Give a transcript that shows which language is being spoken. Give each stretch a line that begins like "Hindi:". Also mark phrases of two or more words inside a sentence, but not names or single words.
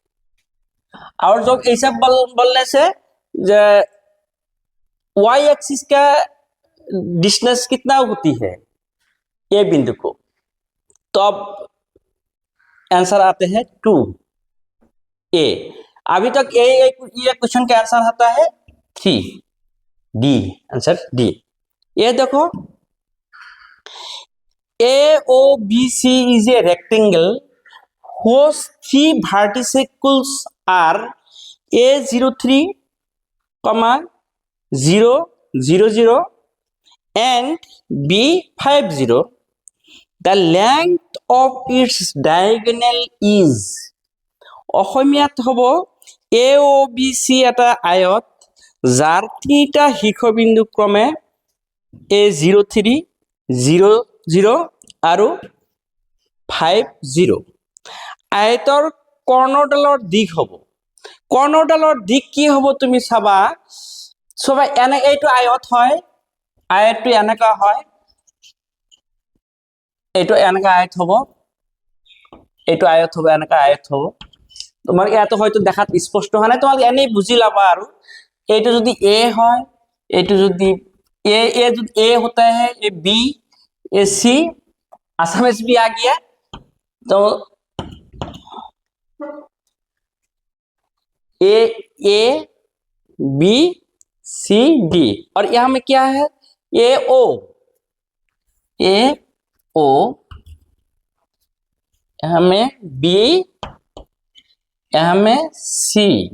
Hindi: और जो ऐसा बोलने से
English: y axis
Hindi: का डिस्टेंस कितना होती है ए बिंदु को, तो अब आंसर आते हैं 2 ए। अभी तक ये क्वेश्चन का आंसर आता है 3 डी, आंसर डी। ये देखो
English: AOBC is a rectangle whose 3 verticals are A03, 0 0 0 and B50. The length of its diagonal is,
Assamese: অসমীয়াত হ'ব AOBC এটা আয়ত যাৰ তিনিটা শীৰ্ষবিন্দু ক্ৰমে A03 0 0 আৰু 50। আয়তৰ কৰ্ণডালৰ দিশ হ'ব, কৰ্ণডালৰ দিক কি হ'ব তুমি চাবা এনে এইটো আয়ত হয়, আয়তটো এনেকা হয়, এইটো এনেকা আয়ত হ'ব, এইটো আয়ত হ'ব, এনেকা আয়ত হ'ব। তোমার এত হয়তো দেখাত স্পষ্ট হয় না, তোমার এনেই বুঝি লাবা আৰু এইটো যদি এ হয়, এইটো যদি
Hindi: ए होता है ये बी ये सी, आसामीज भी आ गया तो ए बी सी डी, और यहां में क्या है ए ओ यहां में बी, यहां में सी।